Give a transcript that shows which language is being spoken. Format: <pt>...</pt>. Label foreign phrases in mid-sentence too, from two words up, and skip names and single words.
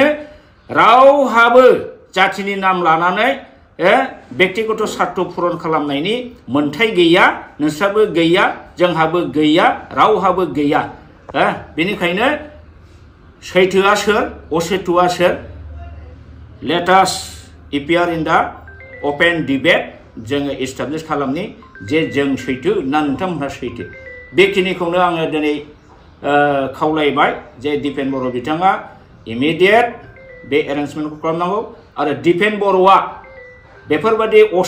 <brx>रावहाबो जातिनि नाम लानानै व्यक्तिगत स्वार्थ पूरण खालामनायनि मोन्थाय गैया नोंस्राबो गैया जोंहाबो गैया रावहाबो गैया बेनिखायनो सैथोआ सोर असैथोआ सोर</brx> <en>let us appear in the open debate</en> <brx>जोङो एस्टाब्लिश खालामनि जे जों सैथो ना नोंथांमोनहा सैथो बेखिनिखौनो आङो दिनै खावलायबाय जे दिपेन बर' बिथाङा इमिडियेट बे एरेन्जमेन्टखौ खालामनांगौ आरो दिपेन बर'आ बेफोरबायदि</brx>